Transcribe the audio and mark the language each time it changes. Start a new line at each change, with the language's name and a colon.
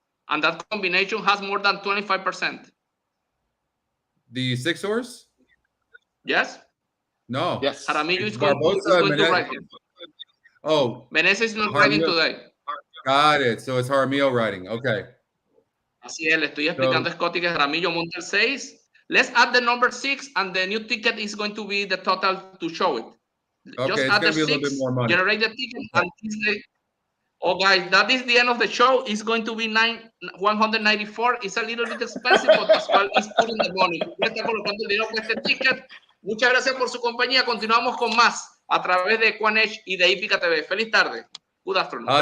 English: And that combination has more than 25%. The 6 horse? Yes. No. Yes. Jaramillo is going to ride him. Oh. Menezes is not riding today. Got it. So it's Jaramillo riding. Okay.
Spanish: Así es, le estoy explicando a Scotty que Jaramillo monta el 6.
English: Let's add the number 6, and the new ticket is going to be the total to show it. Okay, just it's add going to be a little bit more money. Generate the ticket, and oh, guys, that is the end of the show. It's going to be 194. It's a little bit expensive, but Pascual is putting the money.
Spanish: Está colocando el dinero con este ticket. Muchas gracias por su compañía. Continuamos con más a través de EquinEdge y de HipicaTV. Feliz tarde.
English: Good afternoon.